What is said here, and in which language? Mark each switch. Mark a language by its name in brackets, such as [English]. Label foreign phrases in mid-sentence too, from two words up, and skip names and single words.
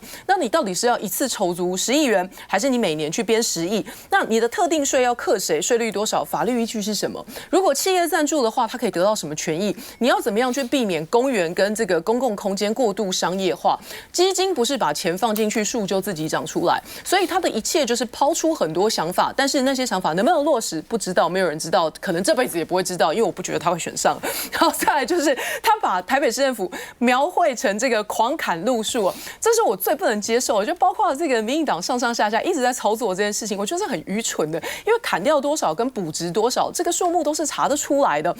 [Chinese] 那你到底是要一次籌足10億元，還是你每年去編10億？那你的特定稅要課誰？稅率多少？法律依據是什麼？如果企業贊助的話，它可以得到什麼權益？你要怎麼樣去避免公園跟這個公共空間過度商業化？基金不是把錢放進去，樹就自己長出來，所以他的一切就是拋出很多想法，但是那些想法能不能落實，不知道，沒有人知道，可能這輩子也不會知道，因為我不覺得他會選上。然後再來就是他把台北市政府描繪成這個狂砍路樹，這是我最不能接受的。就包括這個民進黨上上下下一直在操作這件事情，我覺得是很愚蠢的，因為砍掉多少跟補植多少，這個數目都是查得出來的。